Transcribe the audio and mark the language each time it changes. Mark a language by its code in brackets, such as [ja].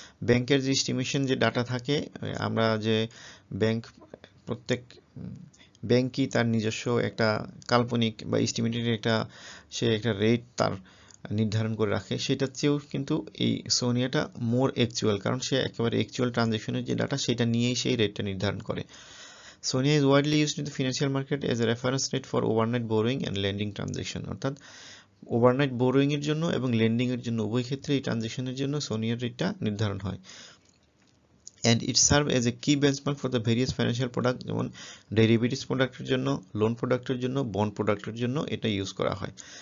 [bn] ব্যাংকের যে এস্টিমেশন যে ডাটা থাকে, আমরা যে ব্যাংক, প্রত্যেক ব্যাংকই তার নিজস্ব একটা কাল্পনিক বা এস্টিমেটেড একটা, সে একটা রেট তার নির্ধারণ করে রাখে, সেটার চেয়েও কিন্তু এই সোনিয়াটা মোর অ্যাকচুয়াল, কারণ সে একেবারে অ্যাকচুয়াল ট্রানজ্যাকশনের যে ডাটা, সেটা নিয়েই সেই রেটটা নির্ধারণ করে। [en] SONIA is widely used in the financial market as a reference rate for overnight borrowing and lending transaction. [bn] অর্থাৎ ওভারনাইট বোরোয়িং এর জন্য এবং লেন্ডিং এর জন্য, উভয় ক্ষেত্রে এই ট্রানজাকশনের জন্য সোনিয়ার রেটটা নির্ধারণ হয়। [en] And it serves as a key benchmark for the various financial product, [bn] যেমন ডেরিভেটিভস প্রোডাক্টের জন্য, লোন প্রোডাক্টের জন্য, বন্ড প্রোডাক্টের জন্য এটা ইউজ করা হয়।